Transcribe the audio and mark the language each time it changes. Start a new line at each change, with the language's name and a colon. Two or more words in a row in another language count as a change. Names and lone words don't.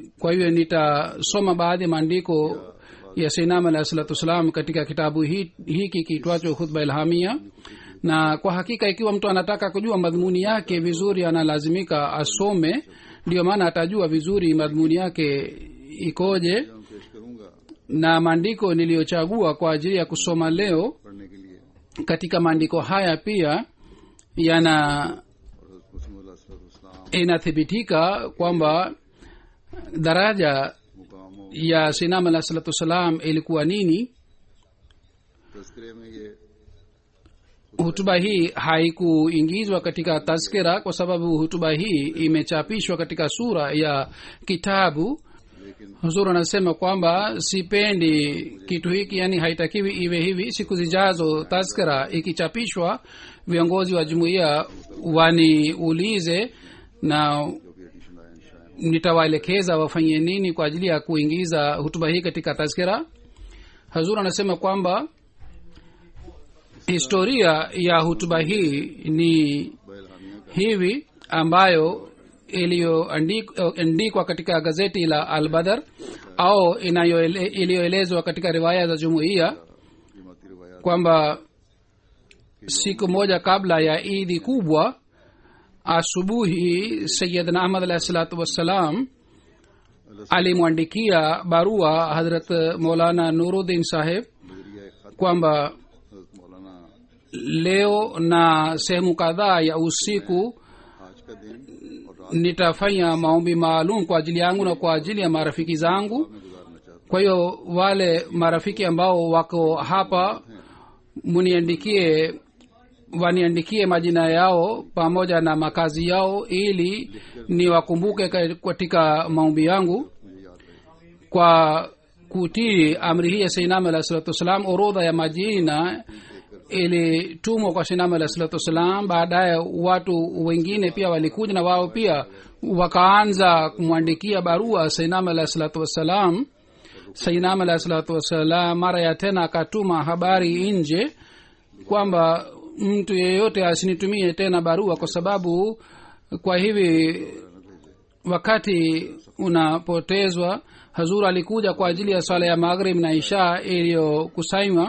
Swahili: Kwa hiyo nitasoma baadhi ya maandiko ya Sayyidina Ahmad
Arabic: عليه الصلاة والسلام
Swahili: katika kitabu hiki kiitwacho Khutba Ilhamia. na kwa hakika ikiwa mtu anataka kujua madhumuni yake vizuri analazimika asome, ndio maana atajua vizuri madhumuni yake ikoje.
Urdu: میں پیش کروں گا
Swahili: Na maandiko niliyochagua kwa ajili ya kusoma leo,
Urdu: پڑھنے کے لیے,
Swahili: katika maandiko haya pia yana inathibitika kwamba daraja
Urdu: مقاموں
Swahili: ya sinam alah
Arabic: الصلاة والسلام
Swahili: ilikuwa nini.
Urdu: تذکرے میں یہ
Swahili: Hutuba hii haikuingizwa katika tazkira kwa sababu hutuba hii imechapishwa katika sura ya kitabu.
Urdu: لیکن
Swahili: Huzur anasema kwamba sipendi kitu hiki, yani haitakiwi iwe hivi. Siku zijazo tazkira ikichapishwa, viongozi wa jumuiya waniulize na
Urdu: جو بھی ایڈیشن آیا ان شاء اللہ
Swahili: nitawaelekeza wafanye nini kwa ajili ya kuingiza hutuba hii katika tazkira. Hazur anasema kwamba historia ya hutuba hii ni बहलहानिया hivi ambayo iliyoandikwa katika gazeti la Al-Badr au iliyoelezwa katika riwaya za jumuiya
Urdu: قیمتی روایات
Swahili: kwamba siku moja kabla ya idi kubwa asubuhi Sayyidina Ahmad
Arabic: عليه الصلاة والسلام
Swahili: alimwandikia barua Hazrat Maulana Nuruddin Saheb
Urdu: نظریہ خط
Swahili: kwamba
Urdu: حضرت مولانا
Swahili: leo na sehemu kadhaa ya usiku
Urdu: آج کا دن اور رات
Swahili: nitafanya maombi maalum kwa ajili yangu na kwa ajili ya marafiki zangu.
Urdu: میں گزارنا چاہتا
Swahili: Kwa hiyo wale marafiki ambao wako hapa waniandikie majina yao pamoja na makazi yao ili niwakumbuke katika maombi yangu.
Urdu: مجھے یاد رہے
Swahili: Kwa kutii amri hii ya Sayyidina
Arabic: عليه الصلاة والسلام,
Swahili: orodha ya majina ilitumwa kwa Sayyidina
Arabic: عليه الصلاة والسلام.
Swahili: Baadaye watu wengine pia walikuja na wao pia wakaanza kumwandikia barua Sayyidina
Arabic: عليه الصلاة والسلام.
Swahili: Sayyidina
Arabic: عليه الصلاة والسلام
Swahili: mara ya tena akatuma habari nje kwamba mtu yeyote asinitumie tena barua, kwa sababu kwa hivi wakati unapotezwa. Hazur alikuja kwa ajili ya swala ya maghrib na isha iliyokusanywa.